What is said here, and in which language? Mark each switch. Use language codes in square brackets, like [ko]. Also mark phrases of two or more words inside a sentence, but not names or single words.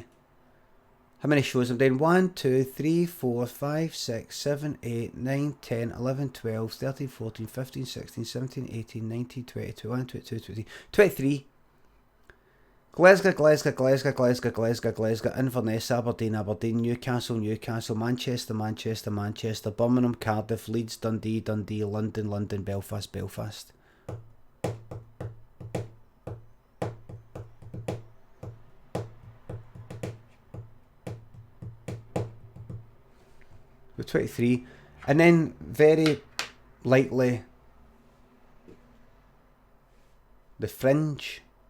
[en] How many shows I'm doing? 1, 2, 3, 4, 5, 6, 7, 8, 9, 10, 11, 12, 13, 14, 15, 16, 17, 18, 19, 20, 21, 22, 23. 23. Glasgow, Glasgow, Glasgow, Glasgow, Glasgow, Glasgow, Inverness, Aberdeen, Aberdeen, Newcastle, Newcastle, Manchester, Manchester, Manchester, Birmingham, Cardiff, Leeds, Dundee, Dundee, London, London, Belfast, Belfast. With 23. And then very likely the Fringe.